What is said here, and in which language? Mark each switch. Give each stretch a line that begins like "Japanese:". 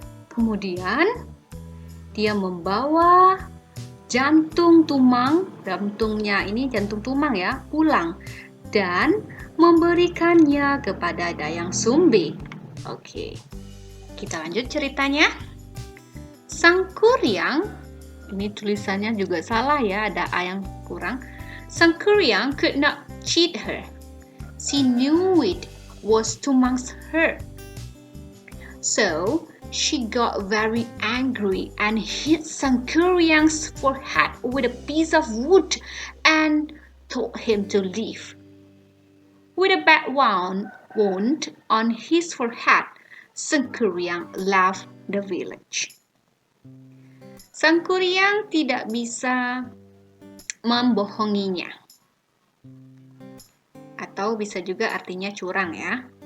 Indonesian: Kemudian dia membawa jantung Tumang, jantungnya ini jantung Tumang ya, pulang dan memberikannya kepada Dayang Sumbi. Oke, kita lanjut ceritanya. Sang Kuryang, ini tulisannya juga salah ya, ada A yang kurang.
English: Sang Kuryang could not cheat her. She knew it was to amongst her. So she got very angry and hit Sang Kuryang's forehead with a piece of wood and told him to leave. With a bad wound on his forehead, Sang Kuryang left the village.
Indonesian: Sang Kuryang tidak bisa membohonginya. Atau bisa juga artinya curang ya.